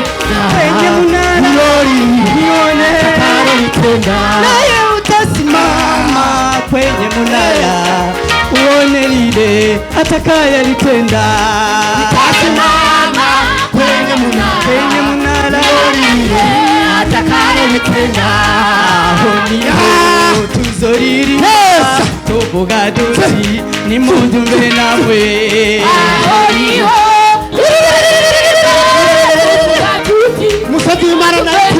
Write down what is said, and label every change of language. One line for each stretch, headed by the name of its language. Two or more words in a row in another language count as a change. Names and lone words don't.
Swahili: munara nione atakalolitenda naye utasimama kwenye munara uone lile atakayolitenda utasimama kwenye munara lile atakalolitenda
Rundi: aho niho tuzoririmba tuvuga duti nimubyumve namwe aho niho musozi w'Imana nayoti